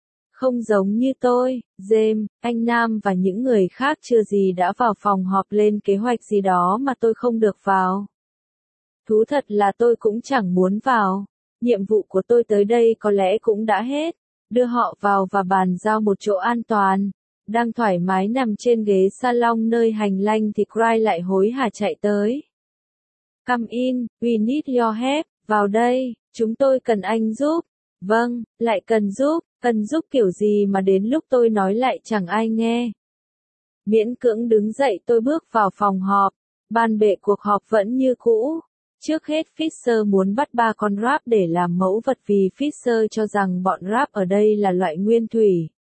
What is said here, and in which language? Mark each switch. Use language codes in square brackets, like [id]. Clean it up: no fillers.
[vi] Không giống như tôi, James, anh Nam và những người khác chưa gì đã vào phòng họp lên kế hoạch gì đó mà tôi không được vào. Thú thật là tôi cũng chẳng muốn vào. Nhiệm vụ của tôi tới đây có lẽ cũng đã hết. Đưa họ vào và bàn giao một chỗ an toàn. Đang thoải mái nằm trên ghế salon nơi hành lang thì Cry lại hối hả chạy tới. [en] Come in, we need your help. [vi] Vào đây, chúng tôi cần anh giúp. Vâng, lại cần giúp kiểu gì mà đến lúc tôi nói lại chẳng ai nghe. Miễn cưỡng đứng dậy tôi bước vào phòng họp, bàn bệ cuộc họp vẫn như cũ. Trước hết Fisher muốn bắt ba con Rap để làm mẫu vật vì Fisher cho rằng bọn Rap ở đây là loại nguyên thủy.